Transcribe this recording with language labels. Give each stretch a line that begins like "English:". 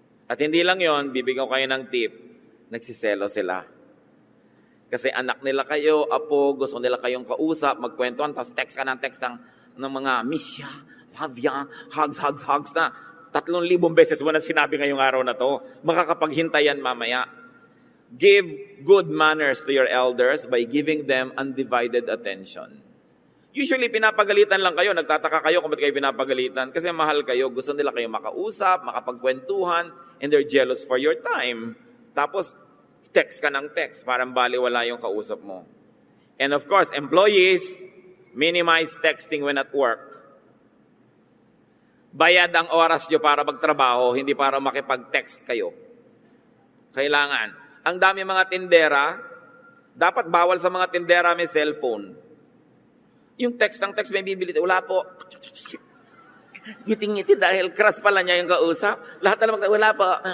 Filipino: At hindi lang yon, bibigyan ko kayo ng tip, nagsiselo sila. Kasi anak nila kayo, apo, gusto nila kayong kausap, magkwentuhan, tapos text ka ng text ng mga
English: miss ya, love ya, hugs
Filipino: na. 3,000 beses mo na sinabi ngayong araw na to, makakapaghintayan mamaya.
English: Give good manners to your elders by giving them undivided attention.
Filipino: Usually, pinapagalitan lang kayo, nagtataka kayo kung ba't kayo pinapagalitan kasi mahal kayo, gusto nila kayo makausap, makapagkwentuhan,
English: and they're jealous for your time.
Filipino: Tapos, text ka ng text, parang baliwala yung kausap mo.
English: And of course, employees, minimize texting when at work.
Filipino: Bayad ang oras nyo para magtrabaho, hindi para makipag-text kayo. Kailangan. Ang dami mga tindera, dapat bawal sa mga tindera may cellphone. Yung text may bibili. Wala po. Ngiting-ngiti dahil crush pala niya yung kausap. Lahat na wala po.